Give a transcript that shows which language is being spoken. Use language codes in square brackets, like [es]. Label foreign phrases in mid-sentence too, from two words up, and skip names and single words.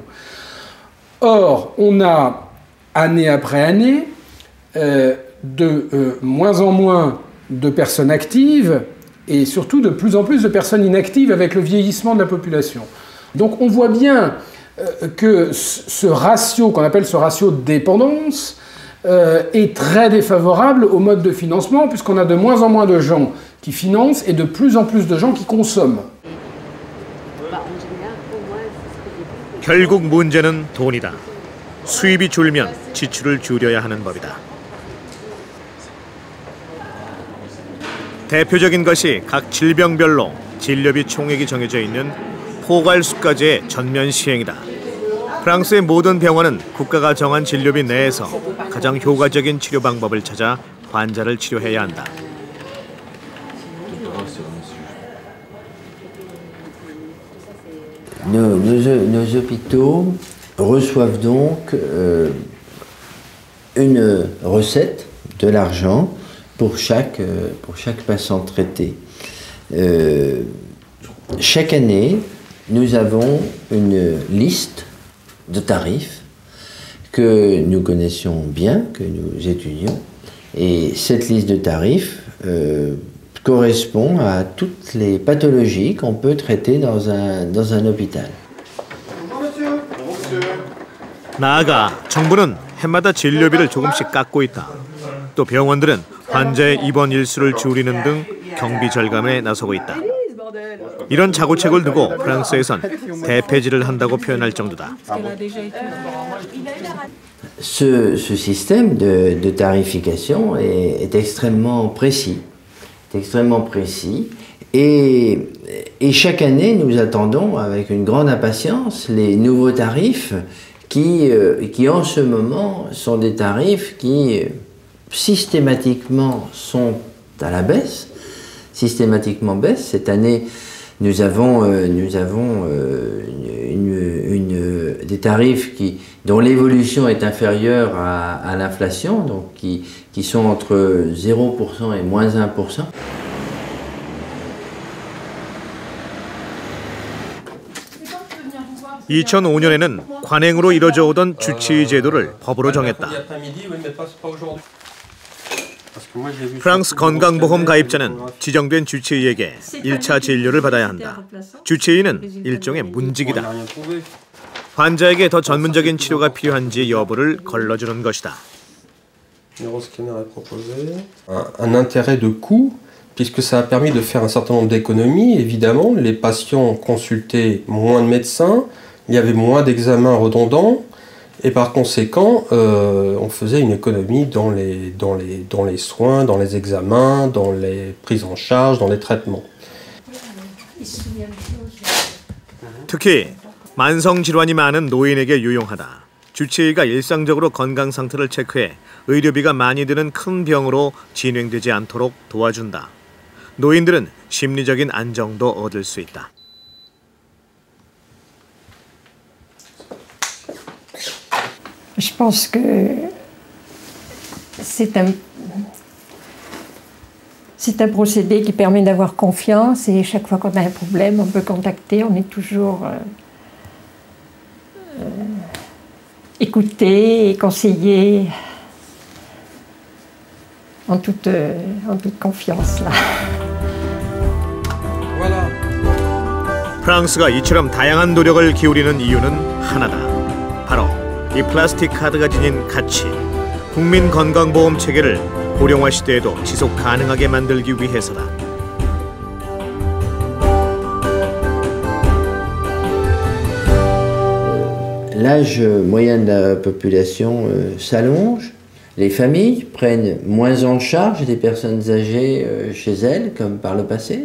[fr] Or, on a, année après année, de moins en moins de personnes actives et surtout de plus en plus de personnes inactives avec le vieillissement de la population. Donc on voit bien que ce ratio, qu'on appelle ce ratio de dépendance, est très défavorable au mode de financement puisqu'on a de moins en moins de gens qui financent et de plus en plus de gens qui consomment. [ko] 결국 문제는 돈이다. 수입이 줄면 지출을 줄여야 하는 법이다. 대표적인 것이 각 질병별로 진료비 총액이 정해져 있는 포괄수가제의 전면 시행이다. 프랑스의 모든 병원은 국가가 정한 진료비 내에서 가장 효과적인 치료 방법을 찾아 환자를 치료해야 한다. [fr] Nos hôpitaux reçoivent donc une recette, de l'argent, pour chaque patient traité. Chaque année, nous avons une liste de tarifs que nous connaissions bien, que nous étudions. Et cette liste de tarifs correspond à toutes les pathologies qu'on peut traiter dans un hôpital. [ko] 나아가 정부는 해마다 진료비를 조금씩 깎고 있다. 또 병원들은 환자의 입원 일수를 줄이는 등 경비 절감에 나서고 있다. 이런 자구책을 두고 프랑스에선 대폐지를 한다고 표현할 정도다. [fr] Ce système de tarification est extrêmement précis. Et chaque année, nous attendons avec une grande impatience les nouveaux tarifs qui en ce moment sont des tarifs qui systématiquement sont à la baisse. systématiquement baisse. Cette année, nous avons des tarifs dont l'évolution est inférieure à l'inflation, donc qui sont entre 0% et moins 1%. [ko] (2005년에는) 관행으로 이뤄져 오던 주치의 제도를 법으로 정했다. 프랑스 건강보험 가입자는 지정된 주치의에게 1차 진료를 받아야 한다. 주치의는 일종의 문직이다. 환자에게 더 전문적인 치료가 필요한지 여부를 걸러주는 것이다. [fr] Un intérêt de coût, puisque ça a permis de faire un certain nombre d'économies. Évidemment, les patients consultaient moins de médecins, il y avait moins d'examens redondants, et par conséquent, on faisait une économie dans les soins, dans les examens, dans les prises en charge, dans les traitements. [ko] 특히 만성 질환이 많은 노인에게 유용하다. 주치의가 일상적으로 건강 상태를 체크해 의료비가 많이 드는 큰 병으로 진행되지 않도록 도와준다. 노인들은 심리적인 안정도 얻을 수 있다. [fr] Je pense que c'est un procédé qui permet d'avoir confiance et chaque fois qu'on a un problème, on peut contacter, on est toujours écouté et conseillé en toute confiance. Là. [ko] 프랑스가 이처럼 다양한 노력을 기울이는 이유는 하나다. 바로 이 플라스틱 카드가 지닌 가치, 국민건강보험 체계를 고령화 시대에도 지속 가능하게 만들기 위해서다. [fr] L'âge moyen de la population s'allonge. Les familles prennent moins en charge des personnes âgées chez elles, comme par le passé.